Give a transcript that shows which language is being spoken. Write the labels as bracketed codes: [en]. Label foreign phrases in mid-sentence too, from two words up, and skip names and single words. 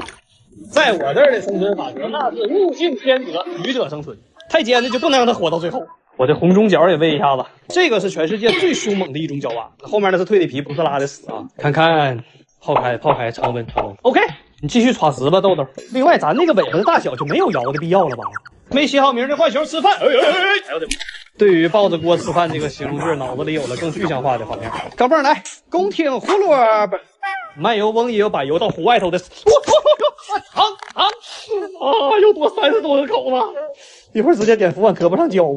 [zh] 在我這兒的生存法則那是物競天擇，適者生存，太尖的就不能讓它活到最後。我的紅中角也餵一下子，這個是全世界最兇猛的一種角蛙，後面那是蜕的皮，不是拉的屎啊。看看，泡開，常溫。OK， 你繼續耍食吧，豆豆。另外，咱那個尾巴的大小就沒有搖的必要了吧？沒起好名的浣熊吃飯，對於抱着鍋吃飯這個形容句，腦子裡有了更具象化的畫面。高蹦來，恭聽胡蘿蔔，賣油翁也有把油到湖外頭的。又多30多個口子，一會兒直接點扶往胳膊上澆吧。